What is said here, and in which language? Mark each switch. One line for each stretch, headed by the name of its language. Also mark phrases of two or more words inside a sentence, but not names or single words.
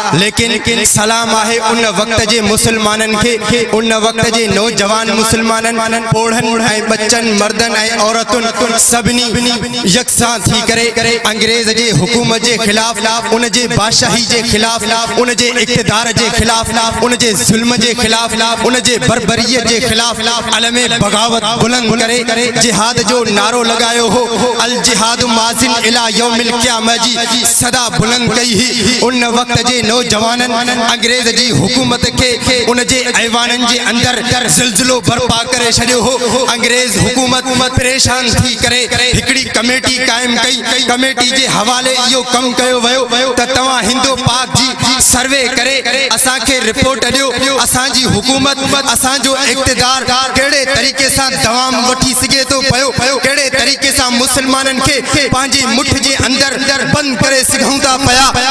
Sindhi: लेकिन सलाम आहे उन वक़्त जे मुसलमाननि खे, उन वक़्त जे नौजवान मुसलमाननि, पोढ़नि ऐं बच्चनि, मर्दनि ऐं औरतुनि सभिनी यकसां थी करे अंग्रेज़ जे हुकूमत जे ख़िलाफ़, उन जे बादशाही जे ख़िलाफ़, उन जे इक़्तिदार जे ख़िलाफ़, उन जे ज़ुल्म जे ख़िलाफ़, उन जे बर्बरीअ जे ख़िलाफ़ अलमे बगावत बुलंद करे जिहाद जो नारो लगायो हो।
Arabic: अल जिहाद माज़िन इला यौमिल क़ियामह
Sindhi: जी सदा बुलंद कई ही। उन वक़्त जे नौजवाननि अंग्रेज़ जी हुकूमत खे उन जे ऐवाननि जे अंदर ज़िलज़िलो बर्पा करे छॾियो हो। अंग्रेज़ हुकूमत परेशान थी करे हिकिड़ी कमेटी क़ाइमु कई। कमेटी जे हवाले इहो कमु कयो वियो त तव्हां हिंदो पाक जी सर्वे करे असांखे रिपोर्ट ॾियो, असांजी हुकूमत, असांजो इक़्तिदार कहिड़े तरीक़े सां दवाम वठी सघे थो पियो, कहिड़े तरीक़े सां मुसलमाननि खे पंहिंजी मुठ जे अंदरि बंदि करे सघूं था पिया।